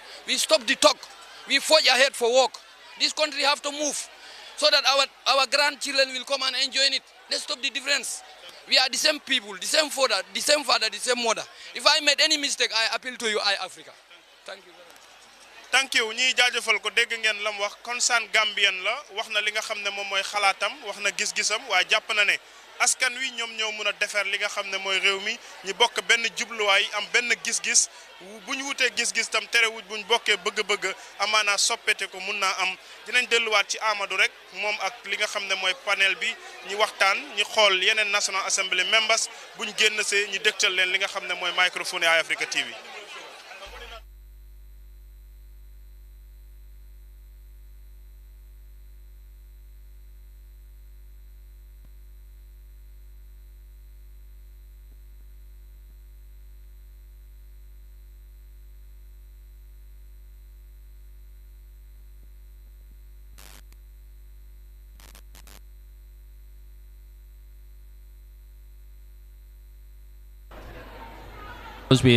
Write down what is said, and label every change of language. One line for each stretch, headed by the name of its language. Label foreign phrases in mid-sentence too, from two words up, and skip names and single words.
English: We stop the talk. We forge ahead for work. This country have to move so that our grandchildren will come and enjoy it. Let's stop the difference. We are the same people, the same father, the same mother. If I made any mistake, I appeal to you, Eye Africa. Thank you. Thank you
Wolof: ñi jaajëfal ko dégg ngeen lam wax concern Gambien la wax na li nga xam ne moom mooy xalaatam wax na gis-gisam waaye jàpp na ne askan wi ñoom ñoo mën a defar li nga xam ne mooy réew mi ñi bokk benn jubluwaay am benn gis-gis bu ñu wutee gis-gis tam terewut bu ñu bokkee bëgg-bëgg amaanaa soppete ko mun naa am dinañ delluwaat ci Amadou rek moom ak li nga xam ne mooy panel bi ñi waxtaan ñi xool yeneen
English: National Assembly members
Wolof: buñ génn see ñi dégtal leen li nga xam ne mooy microphone Eye Africa TV.
English: We are